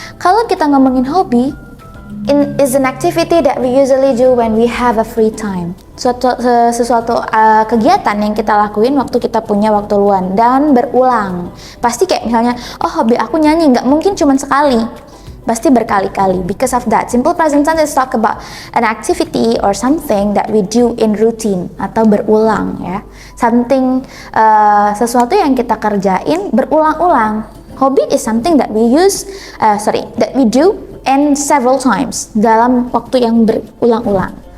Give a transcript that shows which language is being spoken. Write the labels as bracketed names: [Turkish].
[Indonesian] Kalau kita ngomongin hobi, [English] is an activity that we usually do when we have a free time. [Indonesian] Sesuatu kegiatan yang kita lakuin waktu kita punya waktu luang dan berulang. Pasti kayak misalnya, hobi aku nyanyi, nggak mungkin cuma sekali. Pasti berkali-kali. [English] Because of that, simple present tense is talk about an activity or something that we do in routine [Indonesian] atau berulang, ya. Something sesuatu yang kita kerjain berulang-ulang. [English] Hobby is something that we that we do and several times [Indonesian] dalam waktu yang berulang-ulang.